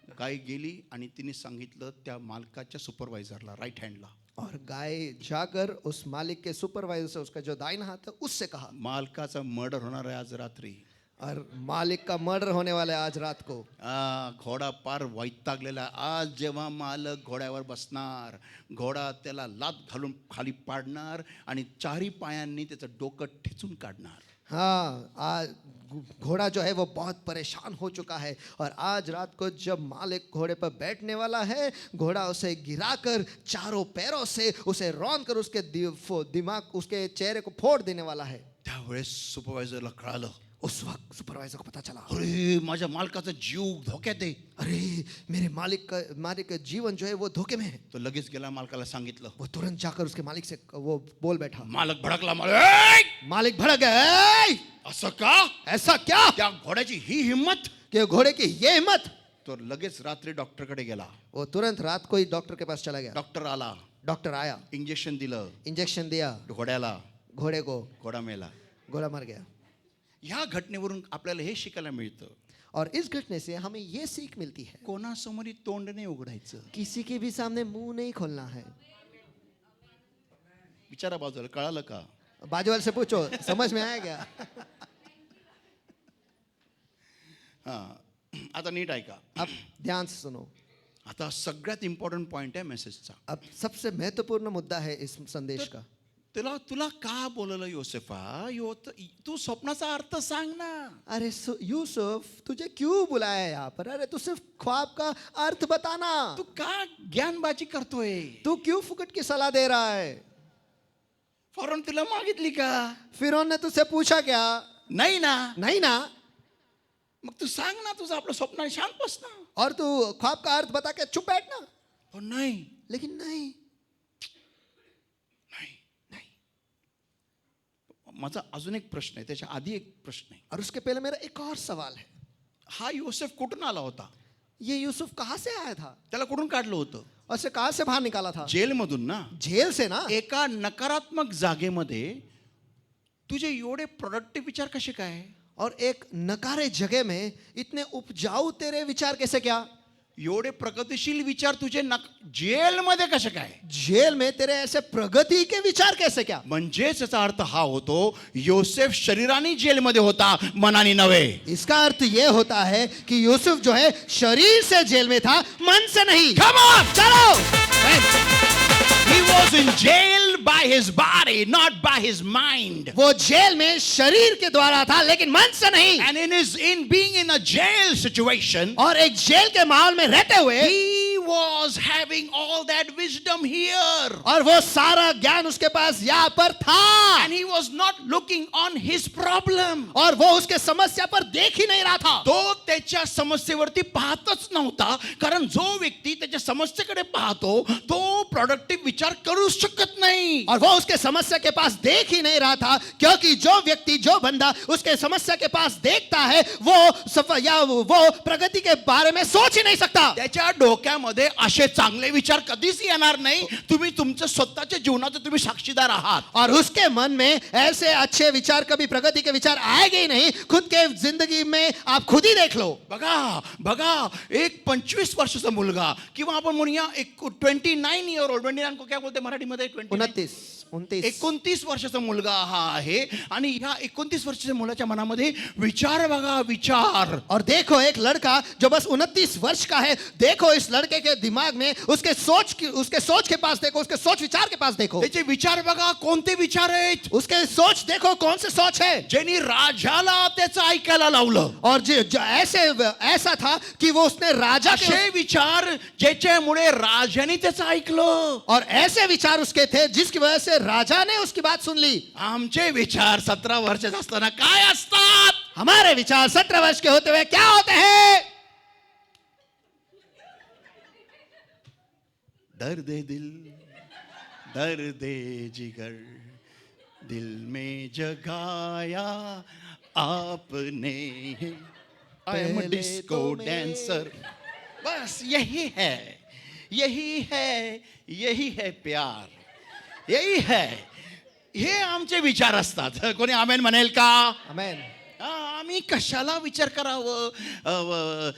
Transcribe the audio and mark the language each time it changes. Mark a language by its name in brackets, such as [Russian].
[Marathi] गाय गेली आणि तिने सांगितलं त्या मालकाच्या सुपरवायझरला, राईट हँडला, [Hindi] और गाय जाकर उस मालिक के सुपरवाइजर से, उसका जो दाहिना हाथ है, उससे कहा, [Marathi] मालकाचा मर्डर होणार आहे आज रात्री. [Hindi] और मालिक का मर्डर होने वाला है आज रात को. [Marathi] घोडा पार वैतागलेला. आज जेव्हा मालक घोड्यावर बसणार, घोडा त्याला लात घालून खाली पाडणार आणि चारी पायांनी त्याचं डोकं ठेचून काढणार. [Hindi] हाँ, आज घोड़ा जो है वो बहुत परेशान हो चुका है, और आज रात को जब मालिक घोड़े पर बैठने वाला है, घोड़ा उसे गिराकर चारों पैरों से उसे रौंद कर उसके दिमाग, उसके चेहरे को फोड़ देने वाला है. [Marathi] त्यावेळेस सुपरवायझरला कळालं, [Hindi] उस वक्त सुपरवाइजर को पता चला, [Marathi] अरे माझ्या मालकाचा जीव धोक्यात आहे. [Hindi] अरे मेरे मालिक का जीवन जो है वो धोखे में है. [Marathi] तो लगेच गेला, मालकाला सांगितलं. [Hindi] वो तुरंत जाकर उसके मालिक से वो बोल बैठा. [Marathi] मालक भडकला. मालक [Hindi] मालिक भड़क गया, "ऐ, [Marathi] असं का? [Hindi] ऐसा क्या [Marathi] त्या घोड्याची ही हिम्मत?" [Hindi] कि घोड़े की ये हिम्मत. [Marathi] तो लगेच रात्री डॉक्टरकडे गेला. [Hindi] वो तुरंत रात को ही डॉक्टर के पास चला गया. [Marathi] डॉक्टर आला, [Hindi] डॉक्टर आया, [Marathi] इंजेक्शन दिलं [Hindi] इंजेक्शन दिया [Marathi] घोड्याला. [Hindi] घोड़े को, [Marathi] घोडा मेला. [Hindi] घोड़ा मर गया. [Marathi] ह्या घटनेवरून आपल्याला हे शिकायला मिळतं, [Hindi] और इस घटने से हमें ये सीख मिलती है, [Marathi] कोणासमोर तोंड नाही उघडायचं. [Hindi] किसी के भी सामने मुंह नहीं खोलना है. [Marathi] विचारा बाजूला, कळालं का? [Hindi] बाजू वाले से पूछो, समझ में आया क्या? [Marathi] हा, आता नीट ऐका. [Hindi] अब ध्यान से सुनो. [Marathi] आता सगळ्यात इम्पॉर्टंट पॉइंट आहे मेसेजचा. [Hindi] अब सबसे महत्वपूर्ण मुद्दा है इस संदेश का. [Marathi] तुला का बोललं योसेफा? तू स्वप्नाचा अर्थ सांग ना. [Hindi] अरे यूसुफ, तुझे क्यों बुलाया है यहाँ पर? अरे तू सिर्फ ख्वाब का अर्थ बताना. [Marathi] तू का ज्ञानबाजी करतोय? [Hindi] तू क्यों फुकट की सलाह दे रहा है? [Marathi] फौरन तुला मागितली का? [Hindi] फिरौन ने तुझसे पूछा क्या? [Marathi] नाही ना. [Hindi] नहीं ना. [Marathi] मग तू सांग ना तुझं आपलं स्वप्न, शांत बस ना. [Hindi] और तू ख्वाब का अर्थ बता के चुप बैठना. [Marathi] पण नाही, [Hindi] लेकिन नहीं. [Marathi] माझा अजून एक प्रश्न आहे, त्याच्या आधी एक प्रश्न आहे. [Hindi] और उसके पहले मेरा एक और सवाल है. [Marathi] हा योसेफ कुठून आला होता? [Hindi] ये यूसुफ कहाँ से आया था? [Marathi] त्याला कुठून काढलं होतं? [Hindi] और से कहाँ से बाहर निकाला था? [Marathi] जेलमधून ना. [Hindi] जेल से ना. [Marathi] एका नकारात्मक जागेमध्ये तुझे एवढे प्रोडक्टिव्ह विचार कसे काय? [Hindi] और एक नकारे जगह में इतने उपजाऊ तेरे विचार कैसे क्या? [Marathi] एवढे प्रगतिशील विचार तुझे जेलमध्ये कसे काय? [Hindi] जेल में तेरे ऐसे प्रगति के विचार कैसे क्या? [Marathi] म्हणजेच याचा अर्थ हा होतो, योसेफ शरीराने जेलमध्ये होता, मनाने नव्हे. [Hindi] इसका अर्थ ये होता है कि यूसुफ जो है शरीर से जेल में था, मन से नहीं. [English] Come on, [Hindi] चलो. [English] he was in jail by his body, not by his mind. [Hindi] वो जेल में शरीर के द्वारा था, लेकिन मन से नहीं. [English] And in being in a jail situation, [Hindi] और एक जेल के माहौल में रहते हुए [English] he was having all that wisdom here. [Hindi] और वो सारा ज्ञान उसके पास यहाँ पर था. [English] And he was not looking on his problem. [Hindi] और वो उसके समस्या पर देख ही नहीं रहा था. [Marathi] तो त्याच्या समस्येवरती पाहतच नव्हता, कारण जो व्यक्ती त्याच्या समस्येकडे पाहतो तो प्रोडक्टिव्ह विचार करू शकत नाही. [Hindi] और वो उसके समस्या के पास देख ही नहीं रहा था, क्योंकि जो व्यक्ति, जो बंदा उसके समस्या के पास देखता है, वो प्रगति के बारे में सोच ही नहीं सकता. [Marathi] त्याच्या डोक्यामध्ये असे चांगले विचार कधीच येणार नाही. तुम्ही तुमच्या स्वतःच्या जीवनाचे तुम्ही साक्षीदार आहात. [Hindi] और उसके मन में ऐसे अच्छे विचार, कभी प्रगति के विचार आएंगे ही नहीं. खुद के जिंदगी में आप खुद ही देख लो. [Marathi] बघा एक 25 वर्षाचा मुलगा, किंवा आपण म्हणूया एक 29 [English] year old, [Marathi] 29 [Hindi] को क्या बोलते [Marathi] मराठीमध्ये? 29 वर्षाचा मुलगा हा आहे. आणि ह्या 29 वर्षाच्या मुलाच्या मनामध्ये विचार बघा, विचार. [Hindi] और देखो एक लड़का जो बस 29 वर्ष का है, देखो इस लड़के के दिमाग में उसके सोच के पास देखो, उसके सोच विचार के पास देखो. [Marathi] त्याचे विचार बघा, कोणते विचार आहेत? [Hindi] उसके सोच देखो, कौन से सोच है? [Marathi] ज्यांनी राजाला त्याचं ऐकायला लावलं. [Hindi] और जो ऐसा था कि वो उसने राजा के [Marathi] असे विचार ज्याच्यामुळे राजाने त्याचं ऐकलं. [Hindi] और ऐसे विचार उसके थे जिसकी वजह से राजा ने उसकी बात सुन ली. [Marathi] आमचे विचार 17 वर्षाचे असताना काय असतात? [Hindi] हमारे विचार 17 वर्ष के होते हुए क्या होते हैं? दर्द दिल दर्द जिगर दिल में जगाया आपने. [English] I am [Hindi] पहले [English] disco [Hindi] तो मैं- [English] Dancer. [Hindi] बस यही है, यही है प्यार, यही है. [Marathi] हे आमचे विचार असतात. कोणी आमेन म्हणेल का? आमेन. आम्ही कशाला विचार करावं?